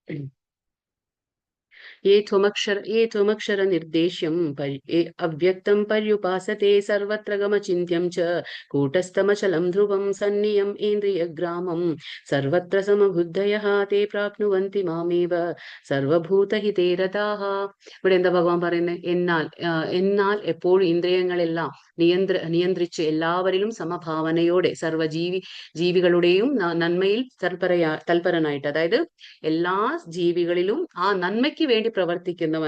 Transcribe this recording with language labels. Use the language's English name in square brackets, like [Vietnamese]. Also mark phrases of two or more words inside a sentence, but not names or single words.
[Sanskrit] ये त्वमक्षर निर्देश्यम् अव्यक्तं पर्युपासते सर्वत्र गमचिन्त्यं च कूटस्थमचलं ध्रुवं सन्नियम् इन्द्रियग्रामं सर्वत्र समबुद्धयः ते प्राप्नुवन्ति मामेव സർവഭൂതഹിതേ രതാഹ. [Malayalam] ഇവിടെ എന്താ ഭഗവാൻ പറയുന്നത്? എന്നാൽ എപ്പോഴും ഇന്ദ്രിയങ്ങളെല്ലാം നിയന്ത്രിച്ച് എല്ലാവരിലും സമഭാവനയോടെ ജീവികളുടെയും നന്മയിൽ തൽപരനായിട്ട്, അതായത് എല്ലാ ജീവികളിലും ആ നന്മയ്ക്ക് വേണ്ടി പ്രവർത്തിക്കുന്നവൻ.